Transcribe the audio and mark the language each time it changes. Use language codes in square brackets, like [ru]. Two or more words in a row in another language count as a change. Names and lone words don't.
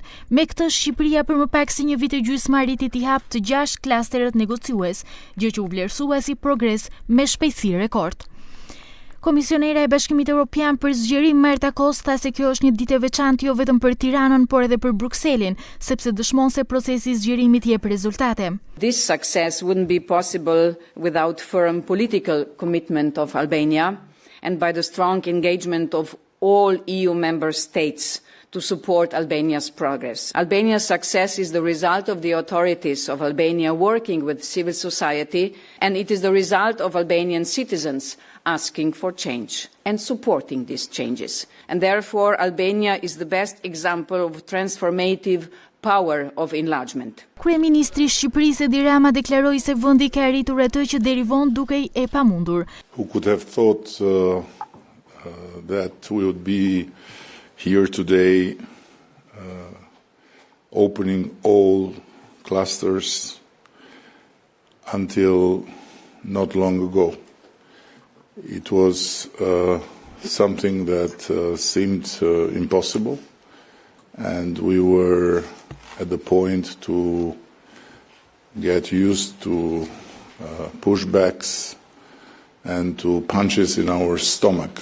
[sq] Me këtë, Shqipëria për më pak si një vit e gjysmë arriti t'i hap të 6 klasterët negociues, gjë që u vlerësua si progres me shpejtësi rekord. Komisionera e Bashkimit Evropian për zgjerim Marta Kos tha se kjo është një ditë e veçantë jo vetëm për Tiranën, por edhe për Brukselin, sepse dëshmon se procesi i zgjerimit jep rezultate. [en] This success wouldn't be possible without firm political commitment of Albania and by the strong engagement of all EU member states to support Albania's progress. Albania's success is the result of the authorities of Albania working with civil society, and it is the result of Albanian citizens asking for change and supporting these changes. And therefore, Albania is the best example of transformative power of enlargement. [sq] Kryeministri i Shqipërisë Edi Rama deklaroi se vendi ka arritur atë që derivon duke e pamundur. [en] Who could have thought that we would be here today opening all clusters until not long ago. It was something that seemed impossible, and we were at the point to get used to pushbacks and to punches in our stomach.